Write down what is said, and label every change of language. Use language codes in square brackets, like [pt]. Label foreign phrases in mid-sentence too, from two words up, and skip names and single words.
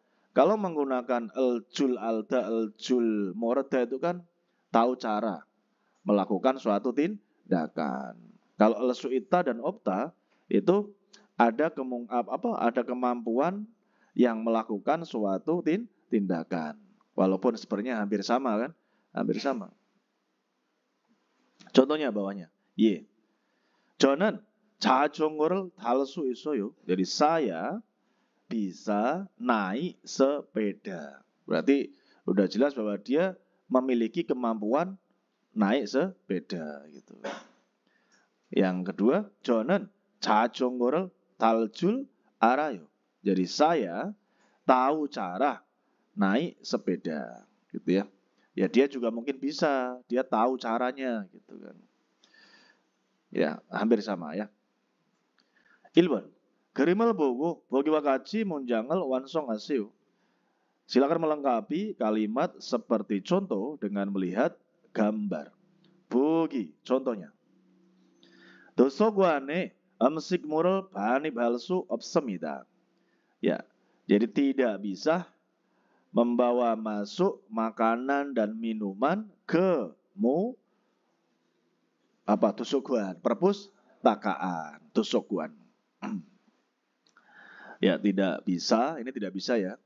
[id] Kalau menggunakan [ko] ㄹ 줄 알다, ㄹ 줄 모르다 [id] itu kan tahu cara melakukan suatu tindakan. Kalau el-suita dan opta itu ada kemampuan yang melakukan suatu tindakan. Walaupun sebenarnya hampir sama kan? Hampir sama. Contohnya bawahnya. Y. [ko] 저는 자전거를 탈 수 있어요. [id] Jadi saya bisa naik sepeda. Berarti udah jelas bahwa dia memiliki kemampuan naik sepeda gitu. Yang kedua, [ko] 저는 자전거를 탈 줄 알아요. [id] Jadi saya tahu cara naik sepeda gitu ya. Ya dia juga mungkin bisa, dia tahu caranya gitu kan. Ya, hampir sama ya. [ko] 1번. 그림을 보고 보기와 같이 문장을 완성하세요. [id] Silakan melengkapi kalimat seperti contoh dengan melihat gambar. [ko] 보기, contohnya. 도서관에 음식물을 반입할 수 없습니다. [id] Ya, Jadi tidak bisa membawa masuk makanan dan minuman ke tusukuan, perpustakaan, tusukuan. Ya tidak bisa, ini tidak bisa ya.